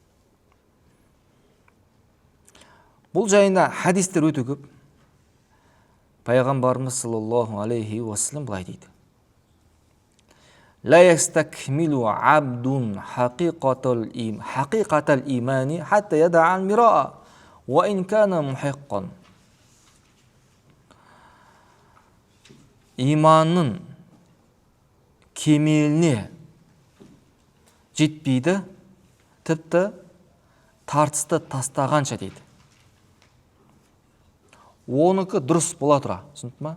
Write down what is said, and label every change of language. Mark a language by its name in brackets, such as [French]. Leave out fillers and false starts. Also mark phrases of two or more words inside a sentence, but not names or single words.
[Kazakh] Бұл жайында хадистер өте көп. Пайғамбарымыз [Arabic] صلى الله عليه وسلم [Kazakh] былай дейді. [Arabic] لا يستكمل عبد حقيقة الإيمان حتى يدع المراء وإن كان محقا. [Kazakh] Иманның кемеліне жетпейді, тіпті тартысты тастағанша дейді. Оныкі дұрыс бола тұра, түсінді ма?